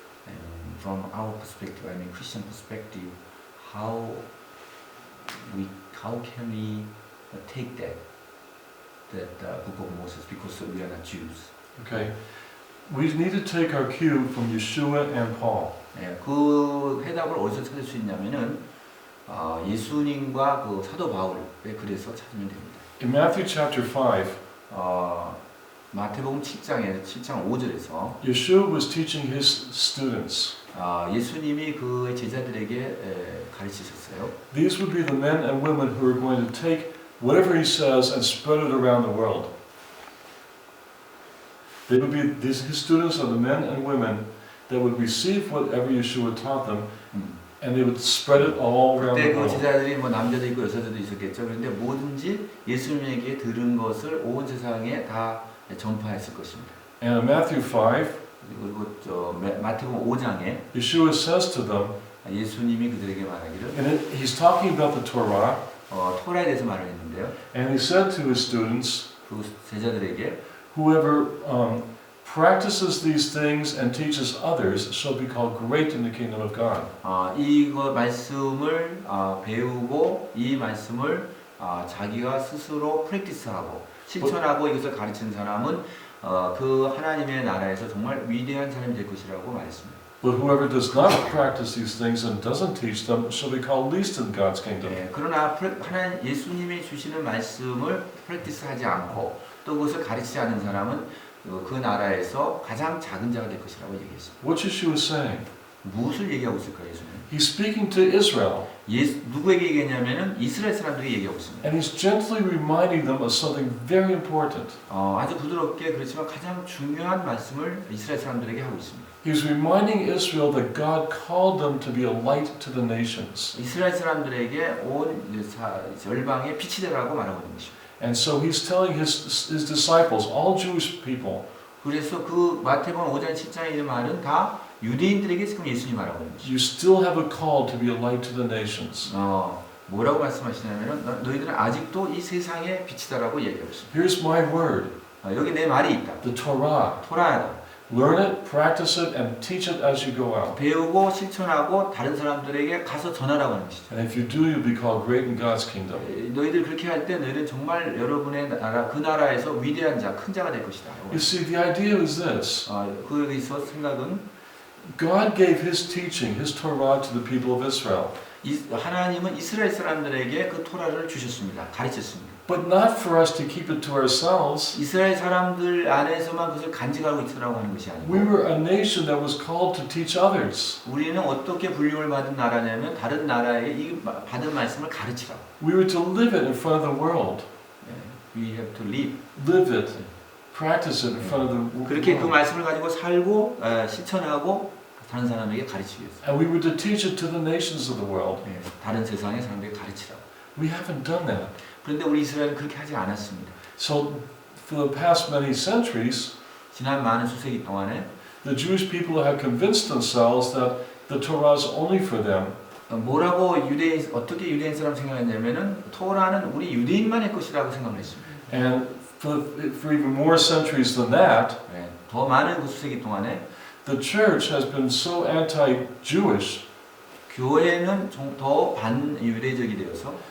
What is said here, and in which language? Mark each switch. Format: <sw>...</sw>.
<en>And from our perspective, I mean Christian perspective, how can we take that book of Moses because we are not Jews? Okay, we need to take our cue from Yeshua and Paul.</en> <ko>그 해답을 어디서 찾을 수 있냐면은 예수님과 그 사도 바울의 글에서 찾으면 됩니다.</ko> <en>In Matthew chapter 5,</en> <ko>마태복음 7장 5절에서</ko> <en>Yeshua was teaching his students.</en> <ko>예수님이 그의 제자들에게 가르치셨어요.</ko> <en>These would be the men and women who are going to take whatever he says and spread it around the world. They would be his students are the men and women that would receive whatever Yeshua taught them, and they would spread it all around</en> <ko>그때 그</ko> <en>world.</en> <ko>제자들이 뭐 남자도 있고 여자들도 있었겠죠. 그런데 뭐든지 예수님에게 들은 것을 온 세상에 다 전파했을 것입니다.</ko> <en>And in Matthew 5,</en> <ko>그리고 마태복음 5장에</ko> <en>Yeshua says to them,</en> <ko>예수님이 그들에게 말하기를</ko> <en>he's talking about the Torah,</en> <ko>토라에 대해서 말을 했는데요.</ko> <en>and he said to his students,</en> <ko>그 제자들에게</ko> <en>whoever practices these things and teaches others shall be called great in the kingdom of God.</en> <ko>이거 말씀을 배우고 이 말씀을 자기가 스스로 프랙티스하고 실천하고 이것을 가르치는 사람은 그 하나님의 나라에서 정말 위대한 사람이 될 것이라고 말했습니다.</ko> <en>But whoever does not practice these things and doesn't teach them shall be called least in God's kingdom.</en> <ko>그러나 하나님 예수님이 주시는 말씀을 프랙티스하지 않고 또 그것을 가르치지 않은 사람은 그 나라에서 가장 작은 자가 될 것이라고 얘기했습니다.</ko> <en>What's Yeshua saying?</en> <ko>무엇을 얘기하고 있을까요, 예수님?</ko> <en>He's speaking to Israel,</en> <ko>누구에게 얘기했냐면은 이스라엘 사람들에게 얘기하고 있습니다.</ko> <en>and he's gently reminding them of something very important.</en> <ko>아주 부드럽게 그렇지만 가장 중요한 말씀을 이스라엘 사람들에게 하고 있습니다.</ko> <en>He's reminding Israel that God called them to be a light to the nations.</en> <ko>이스라엘 사람들에게 온 열방의 빛이 되라고 말하고 있는 것입니다.</ko> <en>And so he's telling his disciples, all Jewish people,</en> <ko>그래서 그 마태복음 5장 7장에 있는 말은 다 유대인들에게 지금 예수님이 말하고 있는 것입니다.</ko> <en>you still have a call to be a light to the nations.</en> <ko>뭐라고 말씀하시냐면은 너희들은 아직도 이 세상의 빛이다라고 얘기하고 있습니다.</ko> <en>Here's my word,</en> <ko>여기 내 말이 있다.</ko> <en>the Torah.</en> <ko>토라다.</ko> <en>Learn it, practice it, and teach it as you go out.</en> <ko>배우고 실천하고 다른 사람들에게 가서 전하라고 하는 것이죠.</ko> <en>And if you do, you'll be called great in God's kingdom.</en> <ko>너희들 그렇게 할 때 너희는 정말 여러분의 나라 그 나라에서 위대한 자, 큰 자가 될 것이다.</ko> <en>You see, the idea is this.</en> <ko>거기서 생각은</ko> <en>God gave his teaching, his Torah to the people of Israel.</en> <ko>하나님은 이스라엘 사람들에게 그 토라를 주셨습니다. 가르쳤습니다.</ko> <en>but not for us to keep it to ourselves.</en> <ko>이스라엘 사람들 안에서만 그것을 간직하고 있으라고 하는 것이</ko> <en>We</en> <ko>아니고</ko> <en>were a nation that was called to teach others.</en> <ko>우리는 어떻게 불림을 받은 나라냐면 다른 나라에 이 받은 말씀을 가르치라고.</ko> <en>We were to live it in front of the world. We have to live. Live it. Practice it in front of the</en> <ko>그렇게 그</ko> <en>world.</en> <ko>말씀을 가지고 살고 실천하고 다른 사람에게 가르치기 위해서.</ko> <en>And we were to teach it to the nations of the world.</en> <ko>다른 세상의 사람들에게 가르치라고.</ko> <en>We haven't done that.</en> <ko>그런데 우리 이스라엘은 그렇게 하지 않았습니다.</ko> <en>So for the past many centuries,</en> <ko>지난 많은 수세기 동안에</ko> <en>the Jewish people have convinced themselves that the Torah is only for them.</en> <ko>뭐라고 어떻게 유대인 사람 생각했냐면은 토라는 우리 유대인만의 것이라고 생각을 했습니다.</ko> <en>And for even more centuries than that,</en> <ko>더 많은 그 수세기 동안에</ko> <en>the church has been so anti-Jewish</en> <ko>교회는 더 반유대적이 되어서</ko>